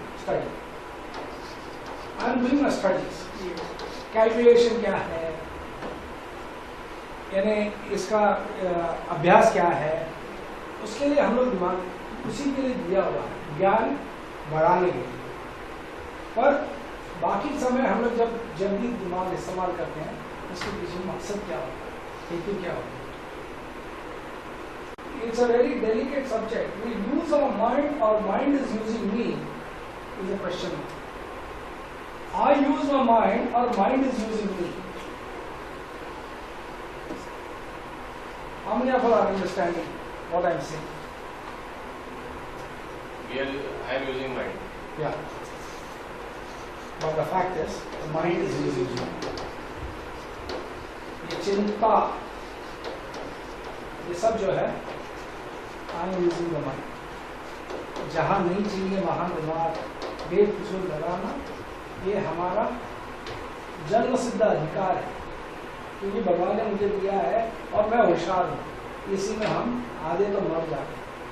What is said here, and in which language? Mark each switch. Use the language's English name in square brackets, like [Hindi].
[English] Study, I am doing a studies. [Hindi] Calculation क्या है, यानी इसका अभ्यास क्या है, उसके लिए हम लोग दिमाग उसी के लिए दिया हुआ है, ज्ञान बढ़ाने के लिए। पर बाकी समय हम लोग जब भी दिमाग इस्तेमाल करते हैं, उसके पीछे मकसद क्या होता है, हेतु क्या होता है। [English] It's a very delicate subject. We use our mind or mind is using me is a question. I use my mind or mind is using me. How many of you are understanding what I am saying? I am using mind. Yeah. But the fact is, the mind is using you. [Hindi] ये चिंता, ये सब जो है, [English] I am using the mind. [Hindi] जहाँ नहीं चाहिए वहाँ दिमाग बेफिजूल लगाना, ये हमारा जन्म सिद्ध अधिकार है, क्योंकि भगवान ने मुझे दिया है और मैं होशियार हूँ, इसी में हम आधे तो मर जाते हैं।